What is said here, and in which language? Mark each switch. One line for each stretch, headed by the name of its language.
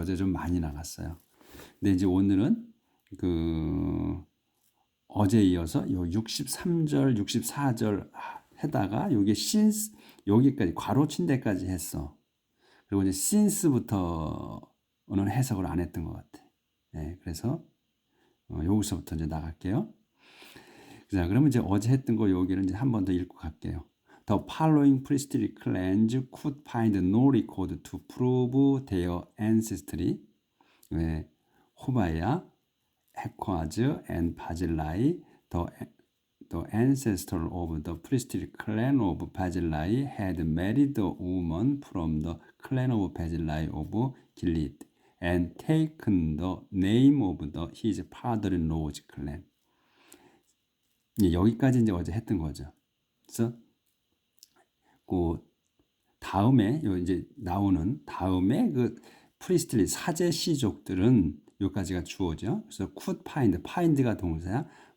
Korean: 어제 좀 많이 나갔어요. 근데 이제 오늘은 그 어제 이어서 요 63절, 64절 해다가 여기 신스 여기까지 괄호친 데까지 했어. 그리고 이제 since부터는 해석을 안 했던 것 같아. 네, 그래서 여기서부터 이제 나갈게요. 자, 그러면 이제 어제 했던 거 여기를 이제 한 번 더 읽고 갈게요.
English: The following priestly clans could find no record to prove their ancestry. 호바야, 헤코아즈, and 바질라이, the ancestor of the priestly clan of Barzillai had married a woman from the clan of Barzillai of Gilead and taken the name of his father-in-law's clan.
Korean: 여기까지 이제 어제 했던 거죠. 그래서 그 다음에 이제 나오는 다음에 그 프리스틀리 사제 시족들은 여기까지가 주어죠. 그래서 could find, find가 동사야.